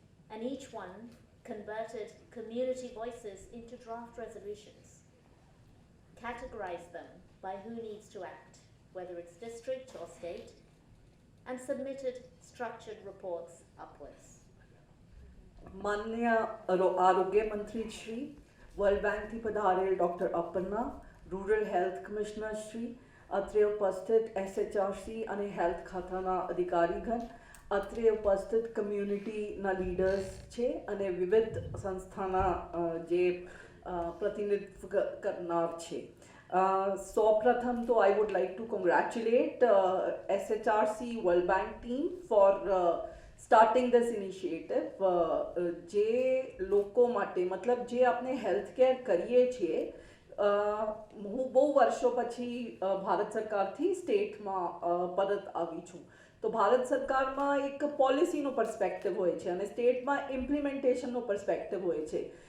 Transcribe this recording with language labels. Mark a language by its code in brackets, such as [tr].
[en] And each one converted community voices into draft resolutions, categorized them by who needs to act, whether it's district or state, and submitted structured reports upwards. [gu] માનનીય આરોગ્ય મંત્રી Shri, world બેંકથી પધારેલ doctor Aparna, rural health commissioner Shri, અત્રે ઉપસ્થિત SHRC અને health ખાતાના અધિકારીગણ, અત્રે ઉપસ્થિત કમ્યુનિટીના leaders છે અને વિવિધ સંસ્થાના જે પ્રતિનિધિત્વ કરનાર છે. સૌપ્રથમ તો [en] I would like to congratulate SHRC World Bank team for starting this initiative. [gu] જે લોકો માટે મતલબ જે આપણે હેલ્થ કેર કરીએ છીએ, હું બહુ વર્ષો પછી ભારત સરકારથી સ્ટેટમાં પરત આવી છું. તો ભારત સરકારમાં એક પોલિસીનો પર્સપેક્ટિવ હોય છે અને સ્ટેટમાં ઇમ્પ્લિમેન્ટેશનનો પર્સપેક્ટિવ હોય છે.